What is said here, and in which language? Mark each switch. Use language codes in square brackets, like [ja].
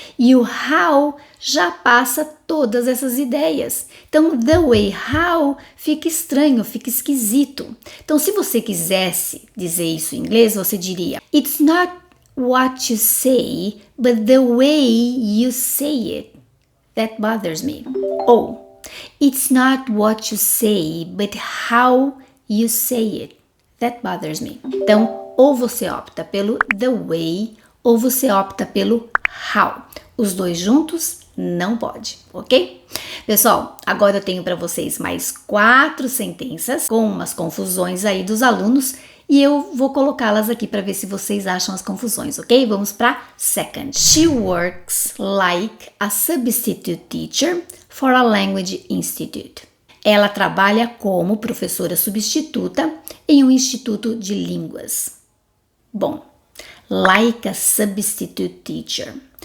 [pt] E o how já passa todas essas ideias. Então, [en] the way how [pt] fica estranho, fica esquisito. Então, se você quisesse dizer isso em inglês, você diria: [en] It's not what you say, but the way you say it that bothers me. Ou, It's not what you say, but how you say it that bothers me. [pt] Então, ou você opta pelo the way, ou você opta pelo how. Os dois juntos não pode, ok? Pessoal, agora eu tenho para vocês mais 4 sentenças com umas confusões aí dos alunos e eu vou colocá-las aqui para ver se vocês acham as confusões, ok? Vamos para second. [en] She works like a substitute teacher for a language institute. [pt] Ela trabalha como professora substituta em um instituto de línguas. Bom, [en] like a substitute teacher.